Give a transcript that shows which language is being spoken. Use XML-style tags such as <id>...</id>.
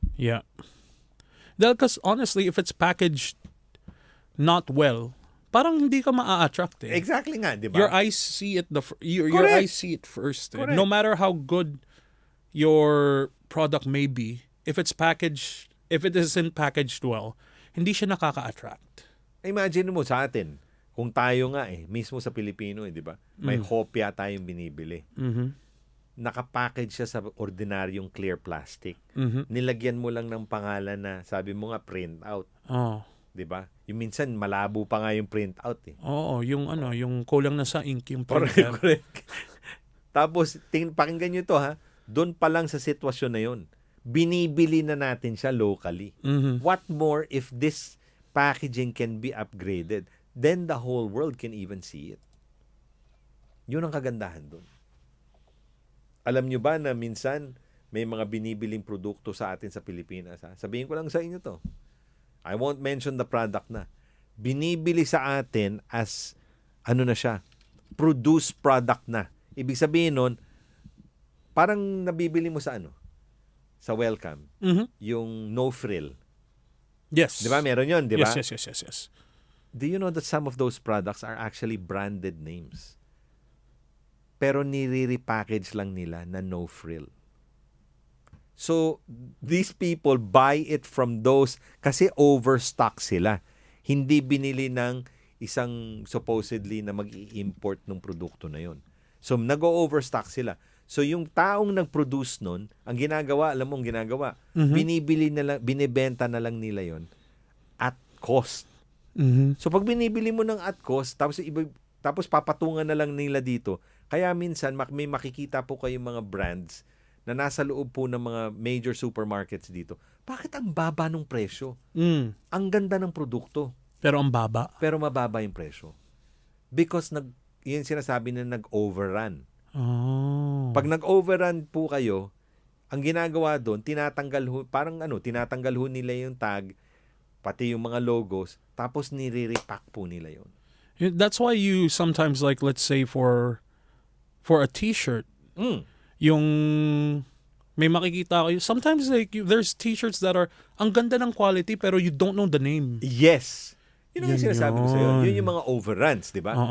<en>Yeah. Because honestly, if it's packaged not well,</en> <tl>parang hindi ka maa-attract eh. Exactly nga, di ba?</tl> <en>Your eyes see it your Correct. eyes see it first. Eh. Correct. No matter how good your product may be, if it isn't packaged well,</en> <tl>hindi siya nakaka-attract. Imagine mo sa atin, kung tayo nga mismo sa Pilipino di ba? May hopya tayong binibili. Nakapackage siya sa ordinaryong clear plastic. Nilagyan mo lang ng pangalan na sabi mo nga print out. Oh. 'Di ba? Yung minsan malabo pa nga yung print out eh. Oo, yung yung kulang na sa ink yung</tl> <en>Correct, printer.</en> <tl>correct. Tapos pakinggan niyo to ha. Doon pa lang sa sitwasyon na 'yon. Binibili na natin siya locally.</tl> <en>What more if this packaging can be upgraded? Then the whole world can even see it.</en> <tl>Yun ang kagandahan doon. Alam nyo ba na minsan may mga binibiling produkto sa atin sa Pilipinas? Ha? Sabihin ko lang sa inyo to.</tl> <en>I won't mention the product na.</en> <tl>Binibili sa atin as, na siya, produced product na. Ibig sabihin nun, parang nabibili mo sa sa Welcome.</tl> <en>Yung no frill. Yes.</en> <tl>Di ba? Meron yun, di ba?</tl> <en>Yes. Do you know that some of those products are actually branded names?</en> <tl>Pero nire-repackage lang nila na</tl> <en>no frill. So, these people buy it from those kasi overstock sila.</en> <tl>Hindi binili ng isang supposedly na mag-i-import ng produkto na yon. So, nag-overstock sila. So, yung taong nag-produce nun, ang ginagawa, alam mo ang ginagawa, binibenta na lang nila yon at cost. So, pag binibili mo ng at cost, tapos papatungan na lang nila dito, kaya minsan may makikita po kayong mga brands na nasa loob po ng mga major supermarkets dito. Bakit ang baba ng presyo? Ang ganda ng produkto. Pero ang baba. Pero mababa yung presyo. Because yun sinasabi na nag-overrun. Oh. Pag nag-overrun po kayo, ang ginagawa doon, tinatanggal ho nila yung tag, pati yung mga logos, tapos nire-repack po nila yun.</tl> <en>That's why you sometimes let's say for a t-shirt,</en> <tl>yung may makikita kayo.</tl> <en>Sometimes there's t-shirts that are</en> <tl>ang ganda ng quality pero</tl> <en>you don't know the name. Yes.</en> <tl>Yun ang sinasabi ko sa'yo. Yun. Yun yung mga overruns, di ba?</tl>